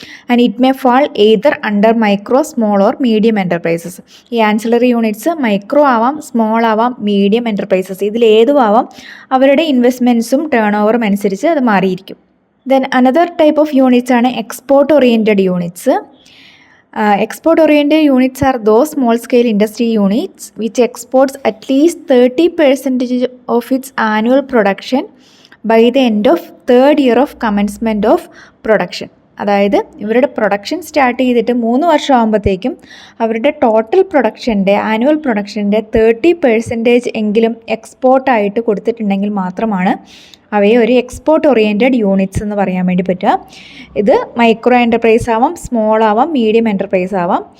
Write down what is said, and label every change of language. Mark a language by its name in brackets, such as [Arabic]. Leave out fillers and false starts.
[English] And it may fall either under micro, small or medium enterprises. [Malayalam] ഈ ancillary units micro ആവാം, small ആവാം, medium enterprises, ഇതിലേതും ആവാം. അവരുടെ ഇൻവെസ്റ്റ്മെൻറ്റ്സും turn ഓവറും അനുസരിച്ച് അത് മാറിയിരിക്കും. [English] then another type of units [Malayalam] ആണ് export oriented units. [English] Export oriented units are those small scale industry units which exports at least 30% of its annual production by the end of 3rd year of commencement of production. [Malayalam] അതായത് ഇവരുടെ production start ചെയ്തിട്ട് 3 വർഷം ആകുമ്പോഴത്തേക്കും അവരുടെ total പ്രൊഡക്ഷൻ്റെ, annual പ്രൊഡക്ഷൻ്റെ 30% എങ്കിലും എക്സ്പോർട്ടായിട്ട് കൊടുത്തിട്ടുണ്ടെങ്കിൽ മാത്രമാണ് അവയെ ഒരു എക്സ്പോർട്ട് ഓറിയൻറ്റഡ് യൂണിറ്റ്സ് എന്ന് പറയാൻ വേണ്ടി പറ്റുക. ഇത് മൈക്രോ എൻ്റർപ്രൈസ് ആവാം, സ്മോൾ ആവാം, മീഡിയം എൻ്റർപ്രൈസ് ആവാം.